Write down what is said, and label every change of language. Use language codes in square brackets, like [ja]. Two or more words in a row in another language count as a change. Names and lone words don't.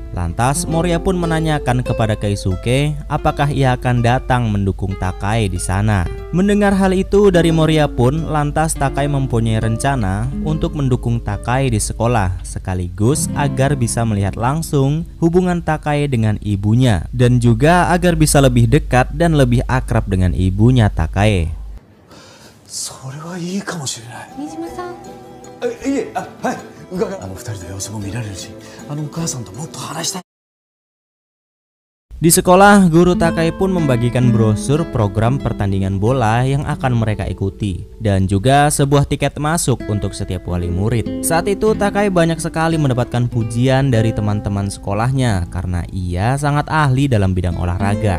[id] Lantas Moriya pun menanyakan kepada Keisuke apakah ia akan datang mendukung Takai di sana. Mendengar hal itu dari Moriya pun, lantas Takai mempunyai rencana untuk mendukung Takai di sekolah sekaligus agar bisa melihat langsung hubungan Takai dengan ibunya dan juga agar bisa lebih dekat dan lebih akrab dengan ibunya Takai. [ja] それはいいかもしれない。新島さん、いえ、はい、二人の様子も見られるし、お母さんともっと話したい。 [id] Di sekolah, guru Takai pun membagikan brosur program pertandingan bola yang akan mereka ikuti dan juga sebuah tiket masuk untuk setiap wali murid. Saat itu Takai banyak sekali mendapatkan pujian dari teman-teman sekolahnya karena ia sangat ahli dalam bidang olahraga.